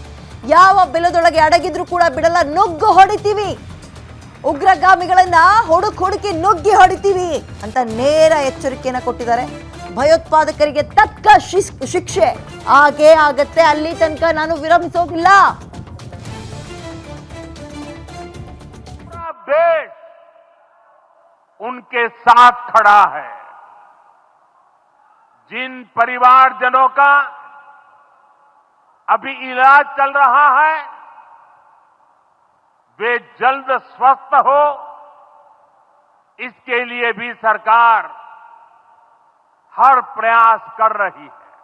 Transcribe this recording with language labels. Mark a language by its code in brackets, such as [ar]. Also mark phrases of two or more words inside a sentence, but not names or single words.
[kn] ಯಾವ ಬಿಲದೊಳಗೆ ಅಡಗಿದ್ರು ಕೂಡ ಬಿಡಲ್ಲ, ನುಗ್ಗು ಹೊಡಿತೀವಿ. ಉಗ್ರಗಾಮಿಗಳನ್ನ ಹುಡುಕಿ ನುಗ್ಗಿ ಹೊಡಿತೀವಿ ಅಂತ ನೇರ ಎಚ್ಚರಿಕೆಯನ್ನ ಕೊಟ್ಟಿದ್ದಾರೆ. ಭಯೋತ್ಪಾದಕರಿಗೆ ತಕ್ಕ ಶಿಕ್ಷೆ ಆಗೇ ಆಗತ್ತೆ, ಅಲ್ಲಿ ತನಕ ನಾನು ವಿರಮಿಸೋದಿಲ್ಲ. [hi] देश उनके साथ खड़ा है. जिन परिवारजनों का अभी इलाज चल रहा है वे जल्द स्वस्थ हो, इसके लिए भी सरकार हर प्रयास कर रही है.